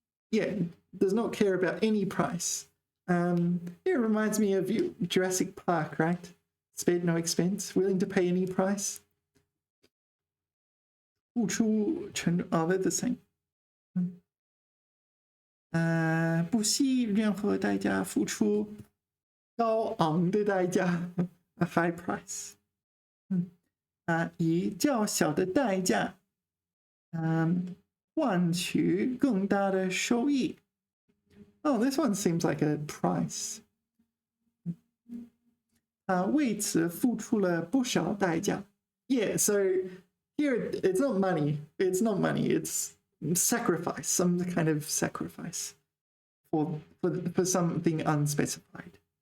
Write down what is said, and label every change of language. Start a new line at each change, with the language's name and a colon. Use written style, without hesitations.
English: Yeah, does not care about any price. It reminds me of Jurassic Park, right? Spared no expense, willing to pay any price.
Chinese: 付出沉,
English: oh, they're the same.
Chinese: 不惜任何代价付出高昂的代价
English: a high price.
Chinese: 以较小的代价换取更大的收益.
English: Oh, this one seems like a price.
Chinese: 为此付出了不少代价.
English: Yeah, so here it's not money. It's not money. It's sacrifice, some kind of sacrifice for something unspecified.